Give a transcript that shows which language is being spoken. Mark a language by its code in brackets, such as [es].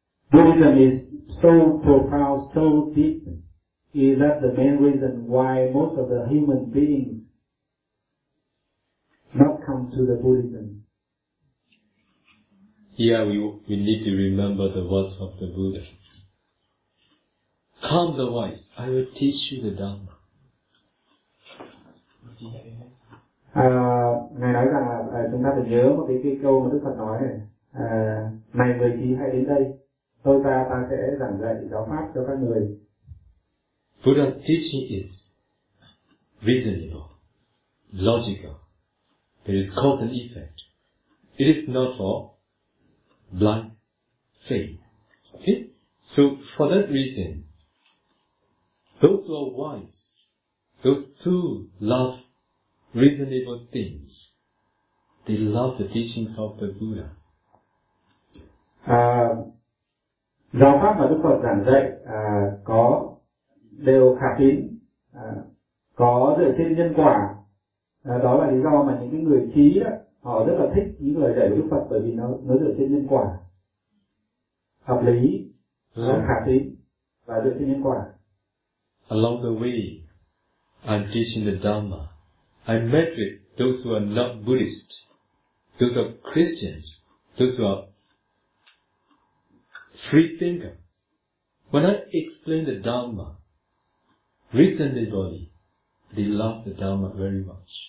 [en] Buddhism is so profound, so deep. Is that the main reason why most of the human beings not come to the Buddhism? Yeah, we need to remember the words of the Buddha. Calm the voice, I will teach you the Dharma. [vi] Ngài nói rằng là chúng ta phải nhớ một cái câu mà Đức Phật nói này. Này người trí, hãy đến đây, ta sẽ giảng dạy giáo pháp cho các người. [en] Buddha's teaching is reasonable, logical. There is cause and effect. It is not for blind faith. Okay? So for that reason, those who are wise, those who love reasonable things, they love the teachings of the Buddha. [vi] Giáo pháp mà Đức Phật giảng dạy có đều khả tín, có dựa trên nhân quả. Đó là lý do mà những cái người trí đó, họ rất là thích những lời dạy của Đức Phật, bởi vì nó dựa trên nhân quả, hợp lý, khả tín và dựa trên nhân quả. [en] Along the way, I'm teaching the Dharma. I met with those who are not Buddhist, those who are Christians, those who are free thinker. When I explain the Dharma reasonably, they love the Dharma very much.